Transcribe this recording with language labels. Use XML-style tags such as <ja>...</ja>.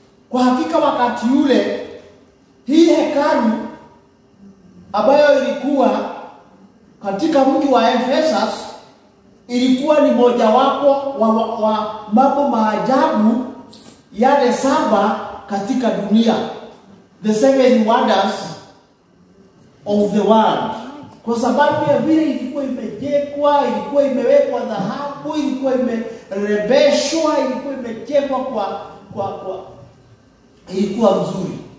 <sw>Kwa hakika wakati ule hii hekalu ambayo ilikuwa katika mji wa Ephesus ilikuwa ni mojawapo wa mambo maajabu yale 7 katika dunia.</sw> <en>The 7 wonders of the world.</en> <sw>Kwa sababu ya vile ilikuwa imejengwa, ilikuwa imewekwa dhahabu, ilikuwa imerembeshwa, ilikuwa imejengwa kwa ilikuwa mzuri.</sw>